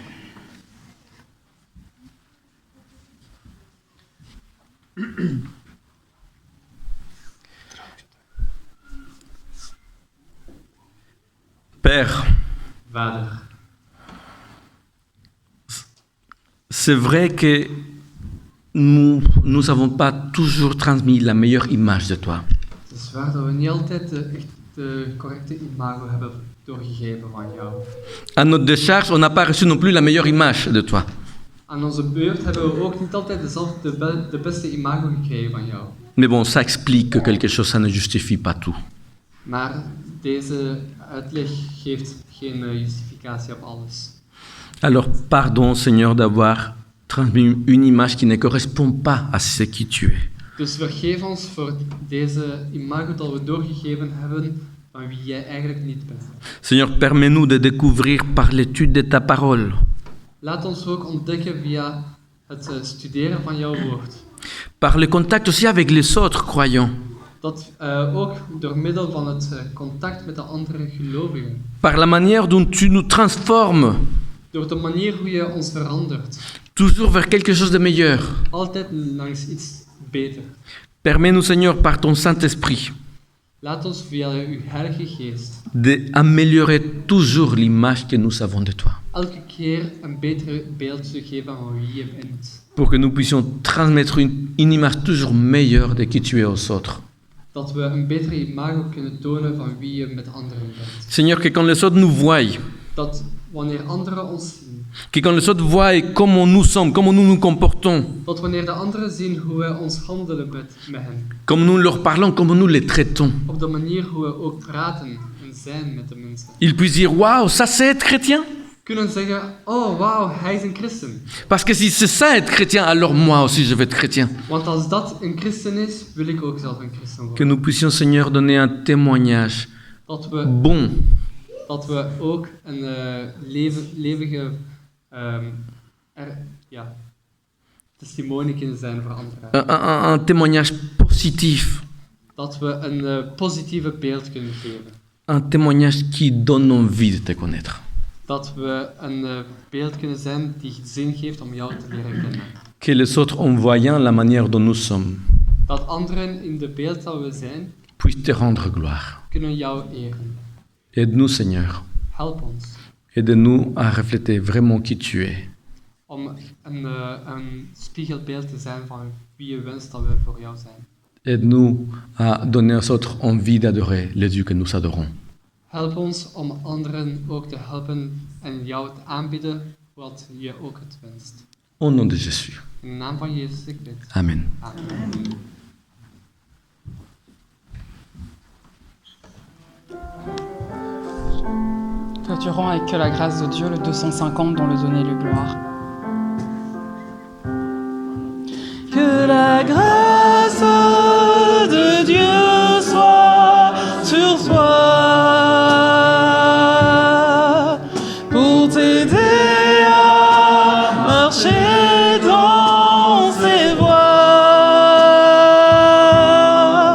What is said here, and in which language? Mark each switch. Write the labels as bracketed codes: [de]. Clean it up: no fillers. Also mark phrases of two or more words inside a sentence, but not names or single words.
[fr] Père, [nl] Vader, [fr] c'est vrai que nous n'avons pas toujours transmis la meilleure image de toi. [nl] het is waar dat we niet altijd de correcte imago hebben doorgegeven van jou. [fr] À notre décharge, on n'a pas reçu non plus la meilleure image de toi. [nl] Aan onze beurt hebben we ook niet altijd de beste imago gekregen van jou. [fr] Mais bon, ça explique que quelque chose, ça ne justifie pas tout. [nl] Maar deze uitleg geeft geen justificatie op alles. [fr] Alors, pardon, Seigneur, d'avoir transmis une image qui ne correspond pas à ce qui tu es. [nl] Dus vergeef ons voor deze imago dat we doorgegeven hebben van wie jij eigenlijk niet bent. [fr] Seigneur, permets-nous de découvrir par l'étude de ta parole, [nl] Laat ons ook ontdekken via het studeren van jouw woord. [fr] par le contact aussi avec les autres croyants, [nl] Dat ook door middel van het contact met de andere gelovigen. [fr] par la manière dont tu nous transformes, [nl] Door de manier hoe je ons verandert. [fr] toujours vers quelque chose de meilleur. [nl] Altijd langs iets beter. [fr] Permets-nous, Seigneur, par ton Saint-Esprit, [nl] Laat ons via uw Heilige Geest [fr] d'améliorer toujours l'image que nous avons de toi, [nl] elke keer een beter beeld te geven van wie je bent. [fr] pour que nous puissions transmettre une image toujours meilleure de qui tu es aux autres. [nl] Dat we een betere imago kunnen tonen van wie je met anderen bent. [fr] Seigneur, que quand les autres nous voient, [nl] Dat wanneer anderen ons zien, [fr] que quand les autres voient comment nous sommes, comment nous nous comportons, [nl] dat wanneer de anderen zien hoe we ons handelen met hen, [fr] comment nous leur parlons, comment nous les traitons, [nl] op de manier hoe we ook praten en zijn met de mensen, [fr] ils puissent dire « Waouh, ça c'est être chrétien !» [nl] kunnen zeggen, oh wauw, hij is een christen. [fr] Parce que si c'est ça être chrétien, alors moi aussi je vais être chrétien. [nl] Want als dat een christen is, wil ik ook zelf een christen [fr] Que [nl] worden. [fr] nous puissions, Seigneur, donner un témoignage [nl] Dat we [fr] bon, [nl] dat we ook een levige Testimonie kunnen zijn voor anderen. [fr] un témoignage positif, [nl] Dat we een positieve beeld kunnen geven. [fr] un témoignage qui donne envie de te connaître. [nl] Dat we een beeld kunnen zijn die zin geeft om jou te leren kennen. [fr] Que les autres, en voyant la manière dont nous sommes, [nl] Dat anderen in de beeld dat we zijn, [fr] puissent te rendre gloire. [nl] kunnen jou eren. [fr] Aide-nous, Seigneur. [nl] Help ons [fr] Aide-nous à refléter vraiment qui tu es. [nl] om een spiegelbeeld te zijn van wie je wenst dat we voor jou zijn. [fr] Aide-nous à donner aux autres envie d'adorer les dieux que nous adorons. [nl] Help ons om anderen ook te helpen en jou te aanbieden wat je ook het wenst. [fr] Au nom de Jésus. [nl] In de naam van Jezus, ik bid. [fr] Amen. [nl] Amen. [fr] Clôturons avec Que la grâce de Dieu, le 250 dont le donner lui gloire. Que la grâce de Dieu soit sur toi pour t'aider à marcher dans ses voies.